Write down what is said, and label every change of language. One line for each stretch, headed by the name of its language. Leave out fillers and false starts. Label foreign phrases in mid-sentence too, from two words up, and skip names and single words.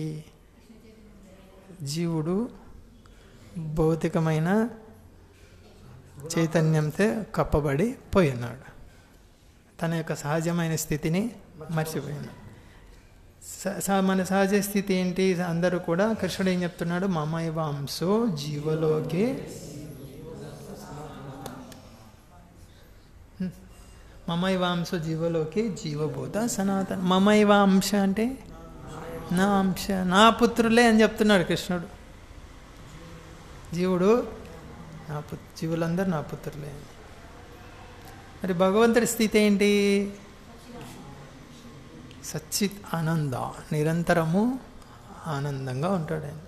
Telugu: జీవుడు భౌతికమైన చైతన్యంతో కప్పబడి పోయినాడు, తన యొక్క సహజమైన స్థితిని మర్చిపోయినాడు. మన సహజ స్థితి ఏంటి? అందరూ కూడా కృష్ణుడు ఏం చెప్తున్నాడు?
Sanskrit: మమైవాంశో జీవలోకే మమైవాంశో జీవలోకే జీవభూత సనాతన.
Telugu: మమైవాంశ అంటే నా అంశ, నా పుత్రులే అని చెప్తున్నాడు కృష్ణుడు. జీవులందరూ నా పుత్రులే. మరి భగవంతుడి స్థితి ఏంటి?
Sanskrit: సచ్చిత్ ఆనంద,
Telugu: నిరంతరము ఆనందంగా ఉంటాడు ఆయన.